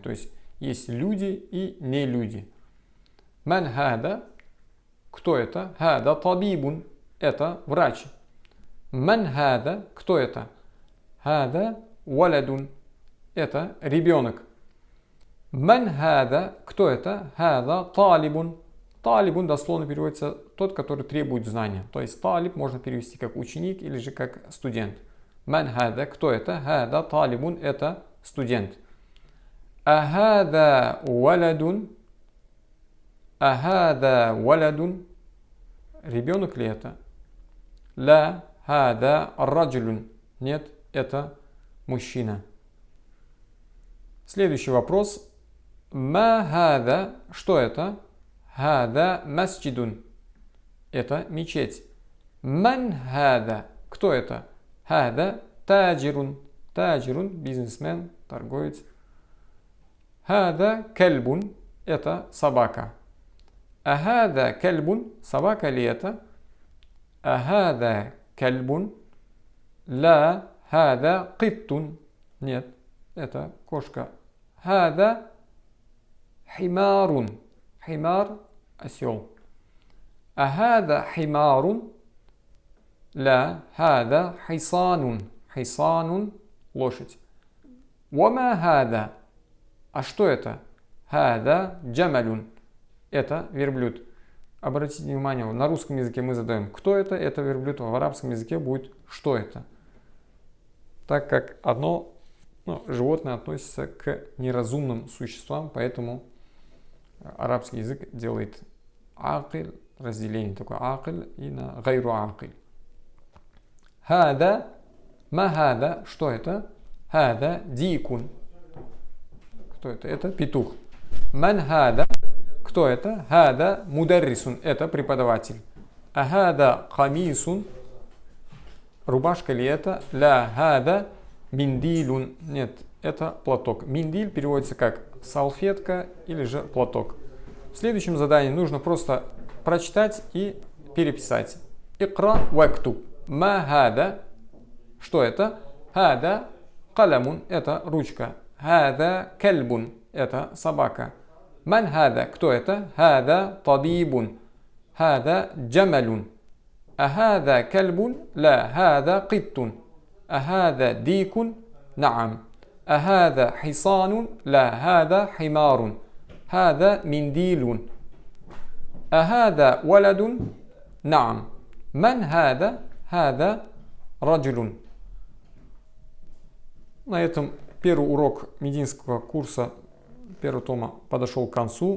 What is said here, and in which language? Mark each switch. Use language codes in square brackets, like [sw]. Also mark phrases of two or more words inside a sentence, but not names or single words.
[ru] То есть есть люди и не люди. [ar] من هذا. [ru] Кто это? [ar] هذا طبيب. [ru] Это врач. [ar] من هذا. [ru] Кто это? [ar] هذا ولد. [ru] Это ребенок. [ar] من هذا. [ru] Кто это? [ar] هذا طالب. [ru] Талибун дословно переводится тот, который требует знания. То есть талиб можно перевести как ученик или же как студент. [ar] من هذا. [ru] Кто это? [ar] هذا طالب. [ru] Это студент. [ar] أهذا ولد. أهذا ولد. [ru] Ребенок ли это? [ar] لا هذا رجل. [ru] Нет, это мужчина. Следующий вопрос. [ar] ما هذا. [ru] Что это? [ar] هذا مسجد. [ru] Это мечеть. [ar] من هذا. [ru] Кто это? [ar] هذا تاجر. [ru] Таджирун, бизнесмен, торговец. [ar] هذا كلب. [ru] Это собака. [ar] أهذا كلب. [ru] Собака ли это? [ar] أهذا كلب. لا هذا قط. [ru] Нет, это кошка. [ar] هذا حمار. Химар – осел. أهذا حمار. لا هذا حصان. Хисанун – лошадь. وما هذا. [ru] А что это? [ar] هذا جمل. [ru] Это верблюд. Обратите внимание, на русском языке мы задаем, кто это? Это верблюд. В арабском языке будет, что это? Так как одно животное относится к неразумным существам, поэтому арабский язык делает акиль, разделение такое акиль и на [ar] غير عاقل. هذا، ما هذا, [ru] что это? [ar] هذا ديك. [ru] Кто это? Это петух. [ar] من هذا, [ru] кто это? [ar] هذا مدرس, [ru] это преподаватель. [ar] أهذا قميص, [ru] рубашка ли это? [ar] لا هذا منديل, [ru] нет, это платок. Миндиль переводится как салфетка или же платок. В следующем задании нужно просто прочитать и переписать. [ar] اقرأ واكتب. ما هذا. [ru] Что это? [ar] هذا قلم. [ru] Это ручка. [ar] هذا كلب. [ru] Это собака. [ar] من هذا. [ru] Кто это? [ar] هذا طبيب. هذا جمل. أهذا كلب. لا هذا قط. أهذا ديك. Наам. أهذا حصان لا هذا حمار هذا منديل أهذا ولد? نعم. من هذا؟ هذا رجل. [ru] На этом первый урок мединского курса первого тома подошел к концу.